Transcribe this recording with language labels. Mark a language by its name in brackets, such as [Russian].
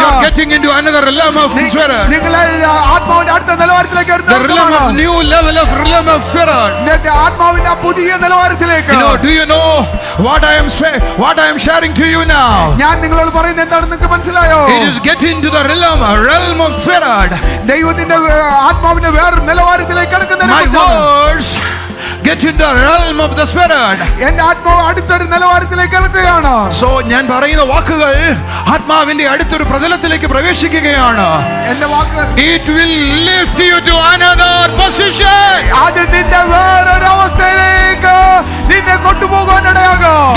[English] You are getting into another realm of spirit. [Malayalam] നിങ്ങൾ ആത്മാവിന്റെ അടുത്ത നിലവാരത്തിലേക്ക് [English] The realm of new level of realm of spirit. [Malayalam] ആത്മാവിന്റെ പുതിയ നിലവാരത്തിലേക്ക്. [English] Do you know what I am sharing to you now? [Malayalam] ഞാൻ നിങ്ങളോട് പറയുന്നത് എന്താണെന്ന് നിങ്ങൾക്ക് മനസ്സിലായോ? [English] It is getting to the realm of spirit. [Malayalam] ദൈവത്തിന്റെ ആത്മാവിന്റെ വേറെ നിലവാരത്തിലേക്ക് കടക്കുന്നതിനെ [English] My words get in the realm of the spirit. [Malayalam] എന്റെ ആത്മാവ് അടുത്തൊരു നിലവാരത്തിലേക്ക് കടക്കുകയാണ്. So ഞാൻ പറയുന്ന വാക്കുകൾ ആത്മാവിന്റെ അടുത്തൊരു പ്രതലത്തിലേക്ക് പ്രവേശിക്കുകയാണ്. എന്റെ വാക്ക് [English] It will lift you to another position. [Malayalam] അത് നിന്നെ വേറൊരു അവസ്ഥയിലേക്ക് നിന്നെ കൊണ്ടുപോകാൻ ഇടയാകും.